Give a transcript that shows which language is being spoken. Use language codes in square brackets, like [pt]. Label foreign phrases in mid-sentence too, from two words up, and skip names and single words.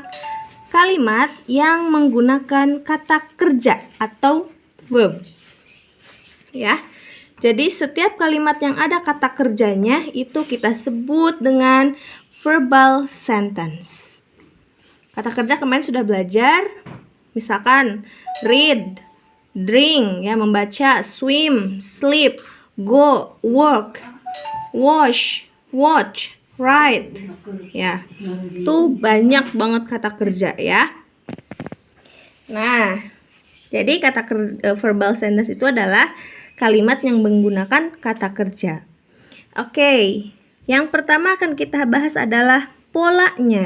[id] Kalimat yang menggunakan kata kerja atau verb. Ya. Jadi setiap kalimat yang ada kata kerjanya itu kita sebut dengan [en] verbal sentence. [id] Kata kerja kemarin sudah belajar. [en] Misalkan read, drink, [id] ya, membaca, [en] swim, sleep, go, work, wash, watch, write. [id] Ya, tuh banyak banget kata kerja ya. Nah, jadi [en] verbal sentence [id] itu adalah kalimat yang menggunakan kata kerja. Oke, yang pertama akan kita bahas adalah polanya.